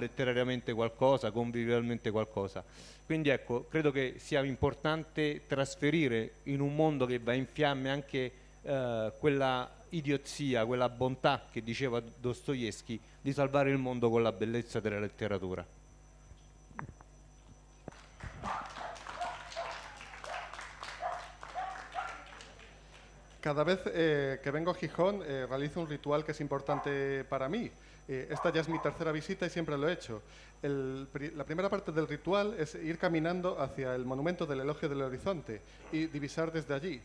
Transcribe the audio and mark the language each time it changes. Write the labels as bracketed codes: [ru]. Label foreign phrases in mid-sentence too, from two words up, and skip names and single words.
[it] Letterariamente qualcosa, convivialmente qualcosa. Quindi ecco, credo che sia importante trasferire in un mondo che va in fiamme anche quella idiozia, quella bontà che diceva Dostoevskij, di salvare il mondo con la bellezza della letteratura. [es] Cada vez que vengo a Gijón realizo un ritual que es importante para mí. Esta ya es mi tercera visita y siempre lo he hecho. La primera parte del ritual es ir caminando hacia el monumento del Elogio del Horizonte y divisar desde allí.